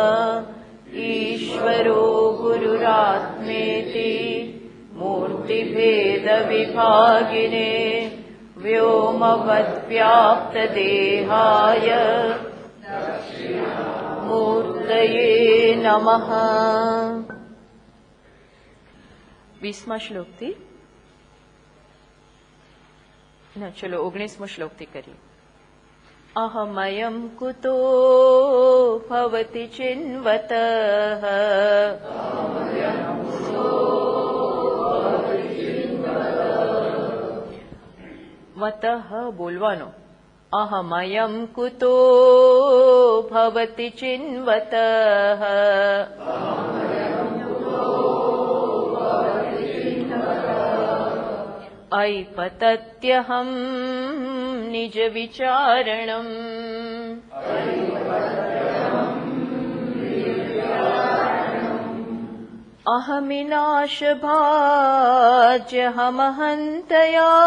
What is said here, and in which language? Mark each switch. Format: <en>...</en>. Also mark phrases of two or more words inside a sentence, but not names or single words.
<sa>ईश्वरो गुरुरात्मेति मूर्तिभेदविभागिने व्योमवद्व्याप्तदेहाय मूर्तये नमः।</sa> <gu>20મા શ્લોકથી ના ચલો 19મો શ્લોકથી કરીએ।</gu> <sa>અહમયં કુતો ભવતિ ચિન્વતઃ વતઃ બોલવાનો અહમયં કુતો ભવતિ ચિન્વતઃ ऐपतत्यहं निज विचारणम् अहमिनाशभाज्यहमहन्तया</sa>